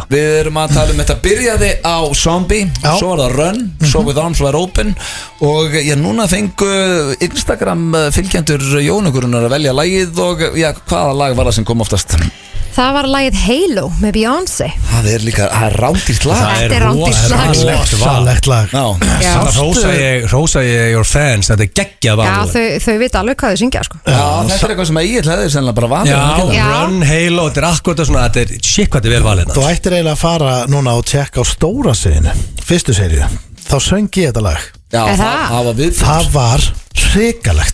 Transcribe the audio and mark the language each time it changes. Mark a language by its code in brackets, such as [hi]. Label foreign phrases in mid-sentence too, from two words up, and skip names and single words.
[is] Við erum að tala þetta byrjaði á Zombie, svo var það Run, svo With Arms Wide Open og núna fengu Instagram fylgjendur Jóhanna Guðrúnar að velja lagið og hvaða lag var það sem kom oftast? Það var lagið Halo með Beyoncé. Það er líka, það er rándýrt lag. Þetta er rándýrt lag. Rosalegt lag. Það hrósa ég [en] your fans, [is] þetta er geggjað val. Já, þau vita alveg hvað þau syngja sko. Já, þetta er eitthvað sem Egill hefði sennilega bara valið. Já, Run, Halo, þetta er akkurat svona, þetta er shit hvað þetta er vel valið. Þú ættir eiginlega að fara núna og tjekka á stóra seríu, fyrstu seríu. Þá söng ég þetta lag. Já, það var hrikalegt.